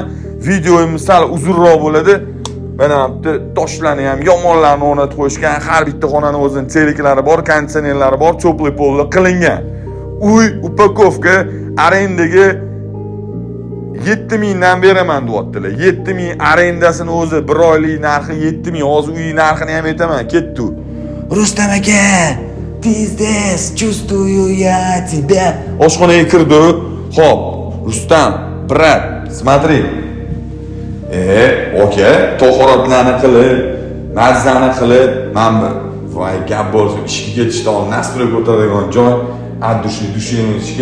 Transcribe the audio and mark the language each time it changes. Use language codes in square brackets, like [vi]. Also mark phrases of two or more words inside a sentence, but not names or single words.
[uz] Videoyimiz sal uzunroq bo'ladi. Mana bu toshlarni ham, yomonlarni o'rnatib qo'yishgan, har bitta xonaning o'zining teliklari bor, konditsionerlari bor, cho'pli polli qilingan. Uy upakovka arendaga 7000 dan beraman deyaptilar. 7000 arendasini o'zi bir oylik narxi 7000. Hozir uy narxini ham aytaman, ketdi. Rustam aka, tez, [ru] чувствую я тебя. [uz] Oshxonaga kirdi. Xo'p, Rustam, [ru] брат, смотри. [uz] Aka, to'g'rilarni qilib, mazzani qilib, men voy gap bo'lsa, ishga ketishdan nastroy ko'taradigan joy. Dushimizga.